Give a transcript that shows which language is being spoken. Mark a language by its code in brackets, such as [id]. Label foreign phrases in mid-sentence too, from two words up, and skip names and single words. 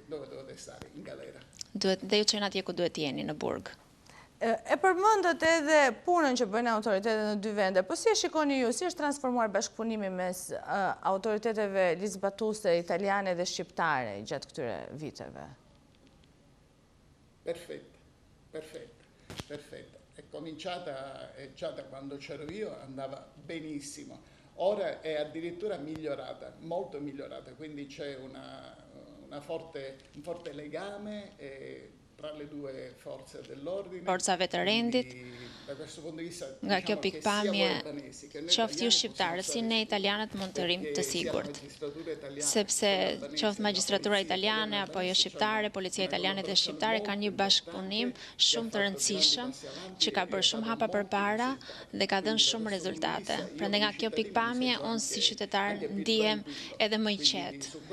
[sq] Duhet dhe ju çojnë atje ku duhet jeni në burg. E përmendët edhe punën që bëjnë autoritetet në dy vende, po si e shikoni ju, si është transformuar bashkëpunimi mes autoriteteve ligjbatuese italiane dhe shqiptare gjatë këtyre viteve? [it] Perfetta. È cominciata già da quando c'ero io, andava benissimo. Ora è addirittura migliorata, molto migliorata, quindi c'è un forte legame tra le due forze dell'ordine. [sq] Forcave të rendit, [it] Da questo punto di vista, [sq] nga kjo [it] diciamo che sia [sq] pikpamje, [it] voi albanesi che noi [sq] qoftë ju [it] italiani [sq] shqiptarët, si ne italianët mund të rrim të sigurt. [it] magistratura [sq] Sepse qoftë magistratura italiane apo jo shqiptare, policia italiane dhe shqiptare kanë një bashkëpunim shumë të rëndësishëm që ka bërë shumë hapa përpara dhe ka dhënë shumë rezultate. Prandaj nga kjo pikpamje unë si qytetar ndihem edhe më i qetë.